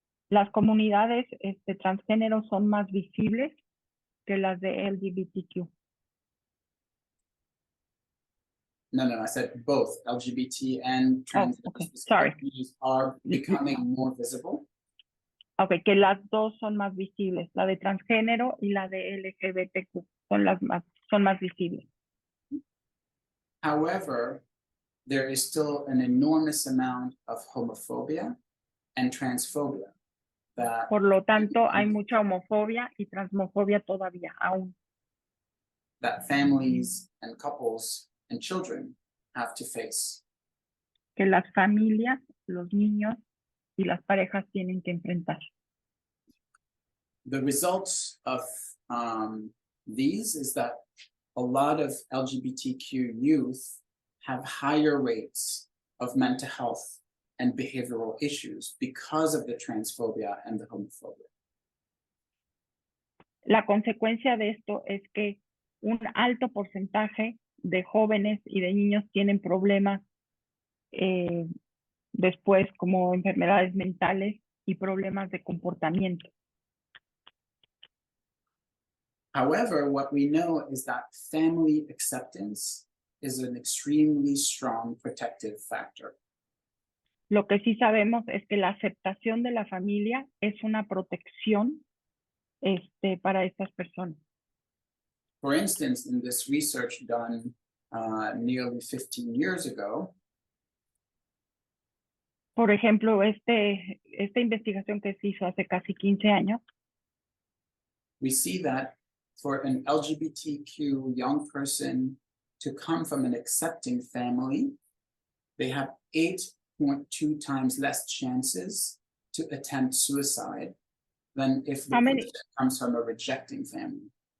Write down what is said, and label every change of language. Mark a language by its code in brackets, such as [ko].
[es] Las comunidades transgénero son más visibles que las de LGBTQ. [en] No, I said both LGBT and trans okay. Sorry. communities are becoming more visible. [es] Okay, que las dos son más visibles, la de transgénero y la de LGBTQ son más visibles. [en] However, there is still an enormous amount of homophobia and transphobia. [es] Por lo tanto, hay mucha homofobia y transmofobia todavía aún. [en] That families and couples and children have to face. [es] Que las familias, los niños y las parejas tienen que enfrentar. [en] The results of these is that a lot of LGBTQ youth have higher rates of mental health and behavioral issues because of the transphobia and the homophobia. [es] La consecuencia de esto es que un alto porcentaje de jóvenes y de niños tienen problemas después como enfermedades mentales y problemas de comportamiento. [en] However, what we know is that family acceptance is an extremely strong protective factor. [es] Lo que sí sabemos es que la aceptación de la familia es una protección para estas personas. [en] For instance, in this research done nearly 15 years ago, [es] por ejemplo, esta investigación que se hizo hace casi 15 años, [en] we see that for an LGBTQ young person to come from an accepting family, they have 8.2 times less chances to attempt suicide than if the person comes from a rejecting family.